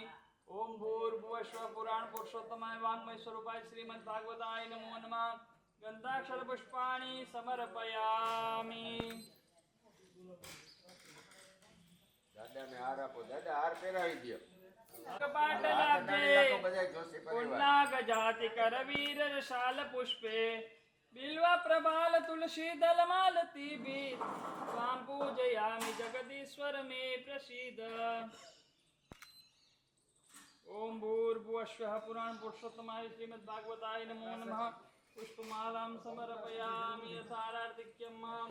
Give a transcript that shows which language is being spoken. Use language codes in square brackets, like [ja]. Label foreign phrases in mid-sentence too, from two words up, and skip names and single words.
[sa] ओम भूर्भुवस्व पुराण पुरुषोत्तमाय वाङ्मय स्वरूपाय श्रीमद्भागवताय नमो नमः गन्धाक्षर पुष्पाणि समर्पयामि [gu] દાદા ને હાર આપો દાદા હાર પહેરાવી દો [sa] कपाटलाब्धे पुन्नाग जाति करवीर रसाल पुष्पे बिल्वा प्रबाल तुलसी दल मालती भी स्वाम पूजयामि जगदीश्वर मे प्रसीद ओम भूर्भुवस्वः पुराण पुरुषोत्तमाय श्रीमद्भागवताय नमो नमः पुष्पमालां समर्पयामि यथार्थिक्यम्